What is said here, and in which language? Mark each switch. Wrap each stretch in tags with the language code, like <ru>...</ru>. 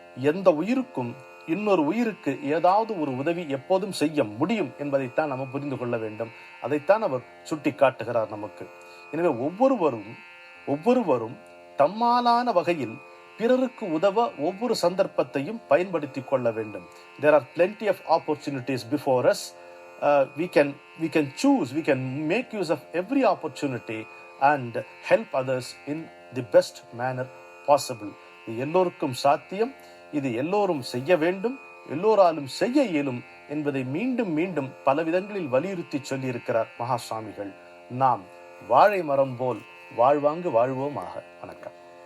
<ta>எந்த உயிருக்கும் இன்னொரு உயிருக்கு ஏதாவது ஒரு உதவி எப்போதும் செய்ய முடியும் என்பதைத்தான் நம்ம புரிந்து கொள்ள வேண்டும். அதைத்தான் அவர் சுட்டி காட்டுகிறார் நமக்கு. எனவே ஒவ்வொருவரும் தம்மாலான வகையில் பிறருக்கு உதவ ஒவ்வொரு சந்தர்ப்பத்தையும் பயன்படுத்தி கொள்ள வேண்டும்.</ta> <en>There are plenty of opportunities before us. We can choose, we can make use of every opportunity and help others in the best manner possible.</en> <ta>இது எல்லோருக்கும் சாத்தியம், இது எல்லோரும் செய்ய வேண்டும், எல்லோராலும் செய்ய இயலும் என்பதை மீண்டும் மீண்டும் பல விதங்களில் வலியுறுத்தி சொல்லியிருக்கிறார் மகா சுவாமிகள். நாம் வாழை மரம் போல் வாழ்வாங்கு வாழ்வோமாக. வணக்கம்.</ta>